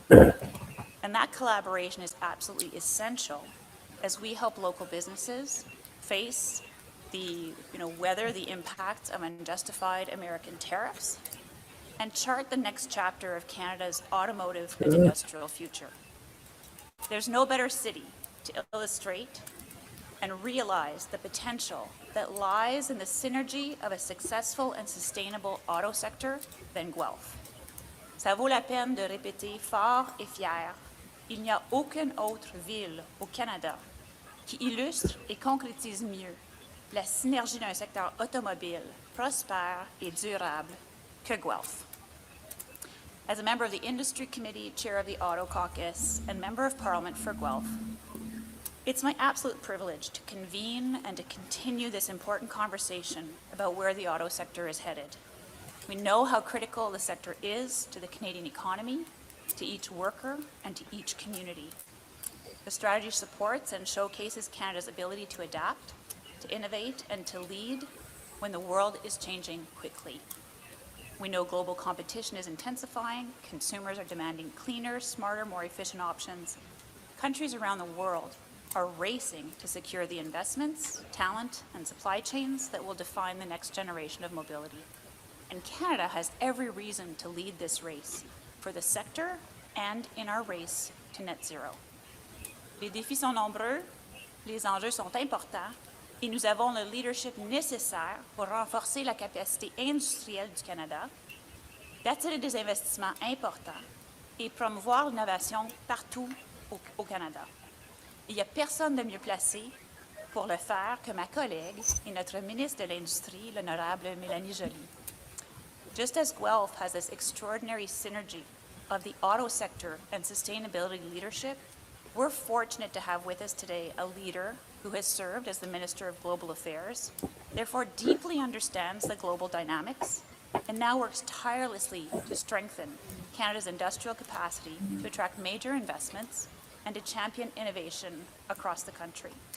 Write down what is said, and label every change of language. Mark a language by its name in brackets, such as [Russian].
[English] And that collaboration is absolutely essential as we help local businesses face weather the impacts of unjustified American tariffs and chart the next chapter of Canada's automotive and industrial future. There's no better city to illustrate and realize the potential that lies in the synergy of a successful and sustainable auto sector than Guelph. [French] Ça vaut la peine de répéter fort et fier, il n'y a aucune autre ville au Canada qui illustre et concrétise mieux la synergie d'un secteur automobile prospère et durable que Guelph. [English] As a member of the Industry Committee, Chair of the Auto Caucus, and Member of Parliament for Guelph, it's my absolute privilege to convene and to continue this important conversation about where the auto sector is headed. We know how critical the sector is to the Canadian economy, to each worker, and to each community. The strategy supports and showcases Canada's ability to adapt, to innovate, and to lead when the world is changing quickly. We know global competition is intensifying, consumers are demanding cleaner, smarter, more efficient options. Countries around the world are racing to secure the investments, talent, and supply chains that will define the next generation of mobility. And Canada has every reason to lead this race for the sector and in our race to net zero. [French] Les défis sont nombreux, les enjeux sont importants, et nous avons le leadership nécessaire pour renforcer la capacité industrielle du Canada, d'attirer des investissements importants et promouvoir l'innovation partout au Canada. Il n'y a personne de mieux placé pour le faire que ma collègue et notre ministre de l'Industrie, l'honorable Mélanie Joly. [English] Just as Guelph has this extraordinary synergy of the auto sector and sustainability leadership, we're fortunate to have with us today a leader who has served as the Minister of Global Affairs, therefore deeply understands the global dynamics, and now works tirelessly to strengthen Canada's industrial capacity to attract major investments and to champion innovation across the country.